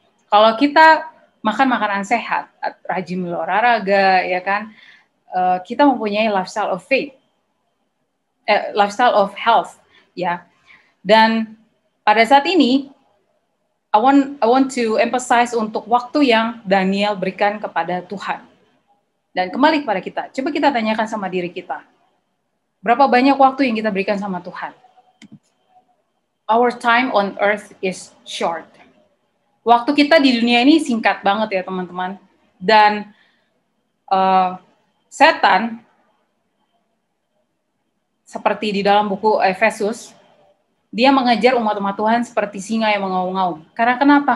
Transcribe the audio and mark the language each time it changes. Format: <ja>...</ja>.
<id>Kalau kita makan makanan sehat, rajin olahraga, ya kan, kita mempunyai</id> <en>lifestyle of faith, lifestyle of health,</en> <id>ya. Dan pada saat ini,</id> <en>I want to emphasize</en> <id>untuk waktu yang Daniel berikan kepada Tuhan. Dan kembali kepada kita, coba kita tanyakan sama diri kita. Berapa banyak waktu yang kita berikan sama Tuhan?</id> <en>Our time on earth is short.</en> <id>Waktu kita di dunia ini singkat banget ya teman-teman. Dan setan, seperti di dalam buku Efesus, dia mengejar umat-umat Tuhan seperti singa yang mengaum-ngaum. Karena kenapa?</id>